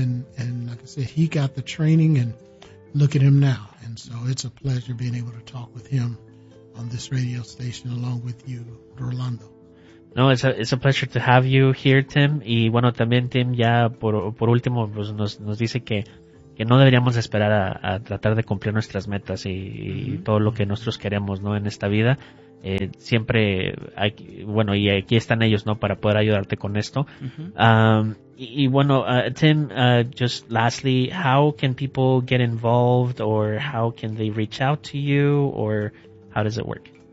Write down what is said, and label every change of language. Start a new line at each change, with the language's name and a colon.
English: And like I said, he got the training and look at him now. And so it's a pleasure being able to talk with him on this radio station along with you, Rolando. No, it's a pleasure to have you here, Tim.
Spanish: Y bueno, también Tim ya por último pues nos dice que no deberíamos esperar a tratar de cumplir nuestras metas y mm-hmm. todo lo que nosotros queremos, ¿no? En esta vida. Siempre hay, bueno, y aquí están ellos, ¿no? Para poder ayudarte con esto. Mm-hmm.
English: Tim, just lastly, how can people get involved or how can they reach out to you or how does it work?